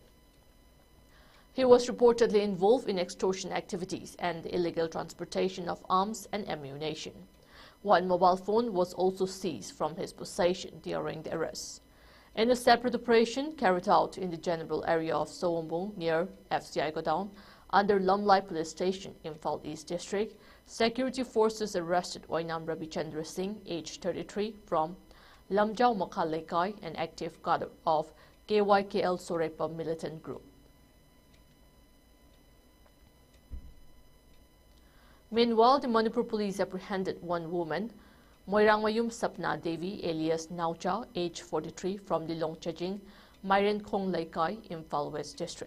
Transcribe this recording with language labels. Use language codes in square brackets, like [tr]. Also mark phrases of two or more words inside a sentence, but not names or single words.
[en] He was reportedly involved in extortion activities and the illegal transportation of arms and ammunition. One mobile phone was also seized from his possession during the arrest. In a separate operation carried out in the general area of Sowombong near FCI Godown, under Lamlai Police Station, Imphal East District, security forces arrested Oinam Rabichandra Singh, age 33, from Lamjau Makhal Laikai, an active cadre of KYKL Sorepa militant group. Meanwhile, the Manipur police apprehended one woman, Moirangmayum Sapna Devi, alias Naucha, age 43, from Lilong Chajing, Mairen Khong Laikai, Imphal West District.